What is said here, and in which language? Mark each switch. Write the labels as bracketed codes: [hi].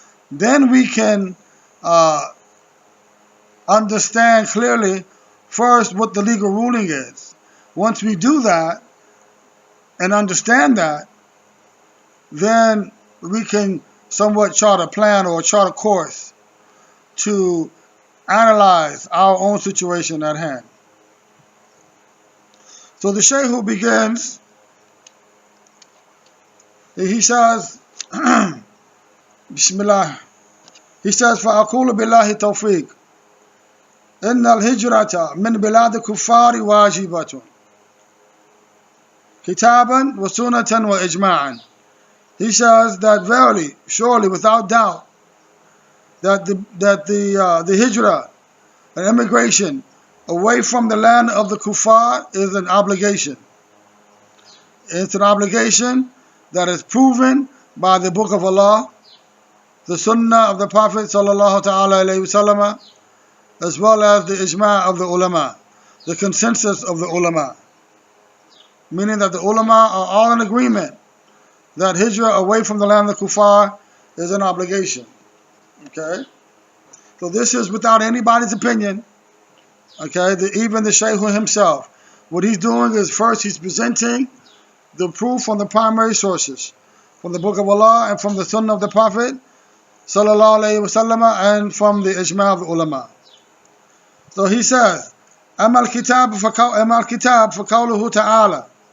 [en] Then we can understand clearly first what the legal ruling is. Once we do that and understand that, then we can somewhat chart a plan or chart a course to analyze our own situation at hand. So the Shaykh who begins, he says, [ar] Bismillah, he says, فَأَقُولُ بِاللَّهِ تَوْفِيقٍ إِنَّ الْهِجْرَةَ مِنْ بِلَادِ الكُّفَّارِ وَاجِبَةٌ كِتَابًا وَسُنَّةً وَإِجْمَاعًا. [en] He says that verily, surely, without doubt, that the hijrah, an immigration away from the land of the kuffar, is an obligation. It's an obligation that is proven by the Book of Allah, the Sunnah of the Prophet sallallahu ta'ala alayhi wasallam, as well as the ijma' of the ulama, the consensus of the ulama. Meaning that the ulama are all in agreement that hijrah away from the land of the kuffar is an obligation. Okay? So this is without anybody's opinion. Okay? Even the Shaykh himself. What he's doing is first he's presenting the proof from the primary sources, from the Book of Allah and from the Sunnah of the Prophet sallallahu alayhi wasallam, and from the ijma' of the ulama. So he says, [ar] أما الكتاب فقوله تعالى.